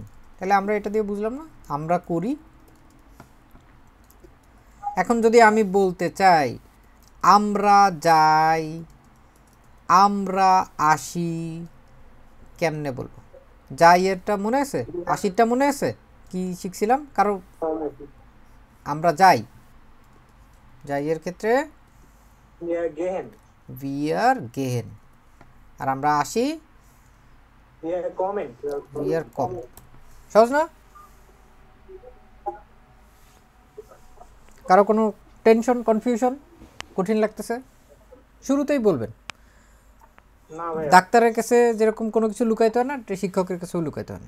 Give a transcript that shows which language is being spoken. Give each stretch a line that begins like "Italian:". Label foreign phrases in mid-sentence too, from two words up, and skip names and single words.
Bangla: তাহলে আমরা এটা দিয়ে বুঝলাম না, আমরা করি। এখন যদি আমি বলতে চাই আমরা যাই, আমরা আসি, কেমনে বলবো? যাই এরটা মনে আছে, আশিরটা মনে আছে কি শিখছিলাম? কারো আমরা যাই, যাই এর ক্ষেত্রে
German: wir gehen,
Bangla: আর আমরা আসি
German: wir kommen।
Bangla: সহজ না? কারো কোনো টেনশন, কনফিউশন, কঠিন লাগতেছে? শুরুতেই বলবেন। ডাক্তারের কাছে যেরকম কোনো কিছু লুকাইতে হয় না, শিক্ষকের কাছেও লুকাইতে হয় না।